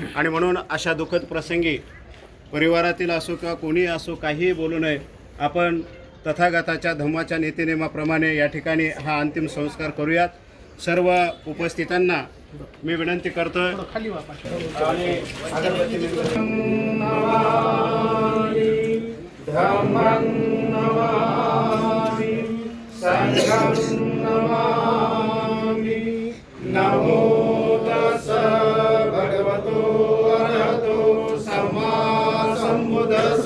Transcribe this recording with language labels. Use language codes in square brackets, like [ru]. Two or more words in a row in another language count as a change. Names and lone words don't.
[mr] आणि म्हणून अशा दुःखद प्रसंगी परिवारातील असो किंवा कोणी असो काहीही बोलू नये. आपण तथागताच्या धम्माच्या नीतिनियमाप्रमाणे या ठिकाणी हा अंतिम संस्कार करूयात. सर्व उपस्थितांना मी विनंती करतोय आणि [pi] धम्मं नमामि संघं नमामि. नमो तस्स भगवतो अरहतो सम्मा सम्बुद्धस्स.